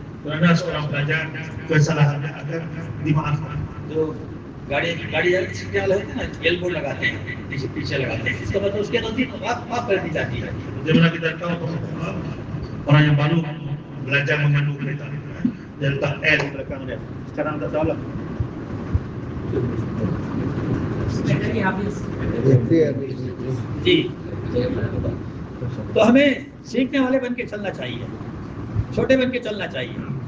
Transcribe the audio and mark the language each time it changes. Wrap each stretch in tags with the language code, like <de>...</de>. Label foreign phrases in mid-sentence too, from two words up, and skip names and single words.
<ms>Kerana seorang pelajar kesalahannya akan dimaafkan.</ms> <hi>जो गाड़ी सीखने वाले होते हैं ना, एल्बो लगाते हैं, पीछे लगाते हैं, इसका मतलब उसकी गलती माफ कर दी जाती है।</hi> <ms>Di mana kita tahu orang yang baru belajar memandu kereta, dia letak L di belakang dia. Sekarang tak tahu lah.</ms> <hi>जी, तो हमें सीखने वाले बन के चलना चाहिए, छोटे बन के चलना चाहिए।</hi>